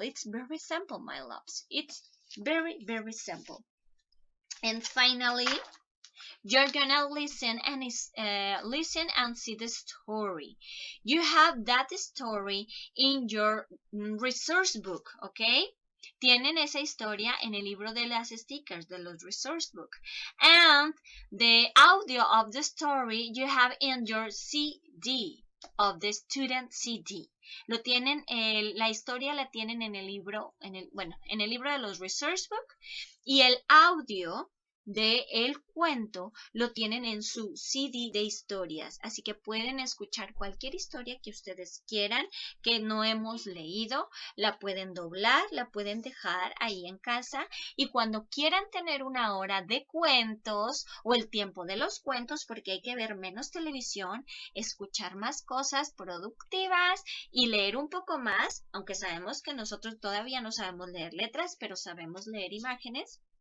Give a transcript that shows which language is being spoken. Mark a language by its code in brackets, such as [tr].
[en] It's very simple, my loves. It's very, very simple. And finally, you're gonna listen and see the story. You have that story in your resource book, okay? [es] tienen esa historia en el libro de las stickers, de los resource book. [en] And the audio of the story you have in your CD, of the student CD. [es] Lo tienen, la historia la tienen en el libro, en el libro de los resource book, y el audio de el cuento lo tienen en su CD de historias, así que pueden escuchar cualquier historia que ustedes quieran que no hemos leído, la pueden doblar, la pueden dejar ahí en casa, y cuando quieran tener una hora de cuentos o el tiempo de los cuentos, porque hay que ver menos televisión, escuchar más cosas productivas y leer un poco más, aunque sabemos que nosotros todavía no sabemos leer letras, pero sabemos leer imágenes.